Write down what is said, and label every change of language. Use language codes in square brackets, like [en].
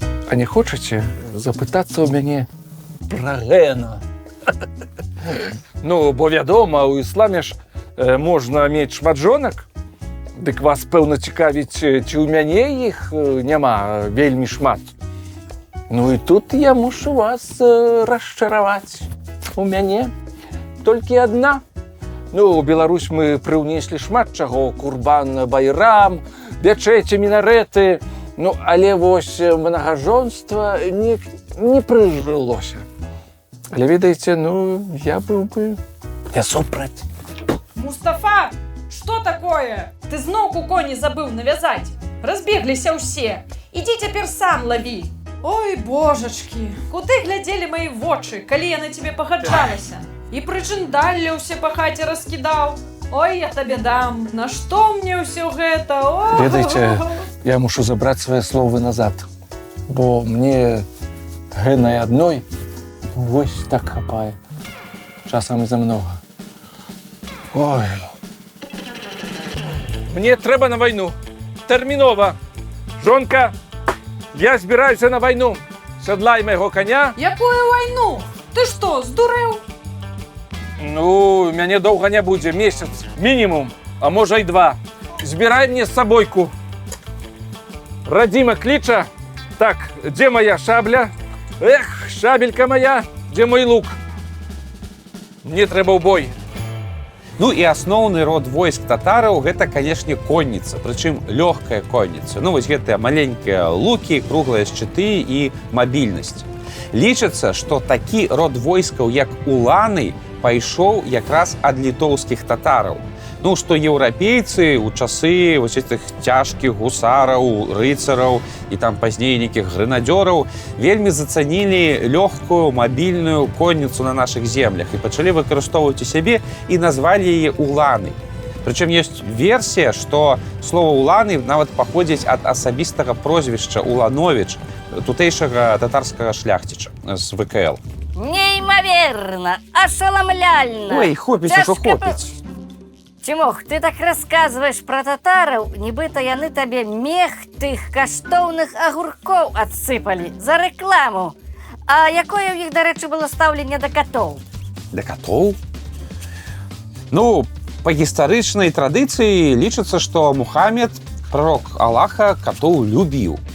[be] А не хочаце запытацца ў мяне пра гена? Ну, бо вядома, у ісламе ж можна мець шмат жонак. Дык вас, пэўна, цікавіць, ці ў мяне іх няма вельмі шмат. Ну і тут я мушу вас расчараваць. У мяне толькі адна. Ну, у Беларусь мы прыўнеслі шмат чаго. Курбан, байрам, бячэці, мінарэты. Ну, але вось мнагажонства не прыжылося. Але, ведаеце, ну, я быў бы не супраць. [ru] Мустафа, что такое? [be] Ты зноўку коні забыў навязать. Разбегліся ўсе. Иди цяпер сам лови. Ой, божачки, куды глядзелі мои вочы, калі я на тебе пагаджалася? І прычындалле ўсе па хаце раскідаў. Ой, я табе дам. На што мне ўсё гэта? О! Ведаеце, я мушу забраць свае словы назад. Бо мне гэнай адной вось так хапае. Часам і замнога. Ой. Мне трэба на вайну. Тэрмінова. Жонка, я збіраюся на вайну. Сядлай майго коня. Якую вайну? Ты што, здурэў? Ну, мяне доўга не будзе. Месяц мінімум, а можа і 2. Збірай мне з сабойку. Радзіма кліча. Так, дзе моя шабля? Эх, шабелька моя, дзе мой лук? Мне трэба ў бой. Ну і асноўны род войск татараў гэта, канешне, конніца, прычым лёгкая конніца. Ну вось гэтыя маленькія лукі, круглыя шчыты і мабільнасць. Лічыцца, што такі род войскаў, як уланы, пайшоў якраз ад літоўскіх татараў. Ну, што еўрапейцы ў часы вось этих цяжкіх гусараў, рыцараў і там пазней нейкіх грэнадзёраў вельмі зацанілі лёгкую мабільную конніцу на нашых землях і пачалі выкарыстоўваць у сябе і назвалі яе уланы. Прычым ёсць версія, што слова уланы нават паходзіць ад асабістага прозвішча Улановіч, тутэйшага татарскага шляхціча з ВКЛ. Неймоверно, ошеломляльно. Ой, хопіць, ужо хопіць. Тимох, ты так рассказываешь про татараў, нібыта яны табе мех тых каштоўных агуркоў адсыпалі за рэкламу. А якое ў іх, дарэчы, было стаўленне да катоў? Да катоў? Ну, па гістарычнай традыцыі лічыцца, што Мухаммед, прарок Аллаха, катоў любіў.